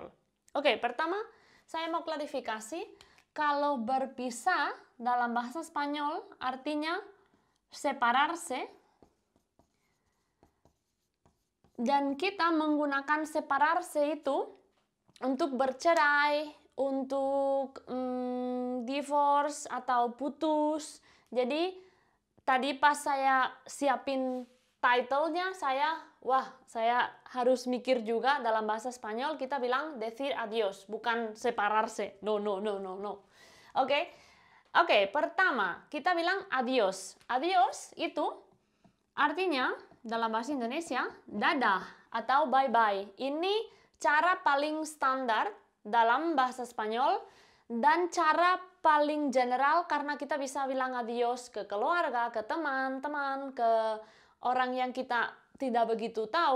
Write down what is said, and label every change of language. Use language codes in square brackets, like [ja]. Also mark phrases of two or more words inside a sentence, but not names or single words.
[id] Oke, pertama saya mau klarifikasi kalau berpisah dalam bahasa Spanyol artinya separarse, dan kita menggunakan separarse itu untuk bercerai, untuk divorce atau putus. Jadi tadi pas saya siapin title-nya, saya harus mikir juga dalam bahasa Spanyol kita bilang [es] decir adios, [id] bukan separarse. No. Oke, pertama kita bilang adios. Adios itu artinya dalam bahasa Indonesia dadah atau bye-bye. Ini cara paling standar dalam bahasa Spanyol dan cara paling general karena kita bisa bilang adios ke keluarga, ke teman-teman, ke orang yang kita tidak begitu tahu.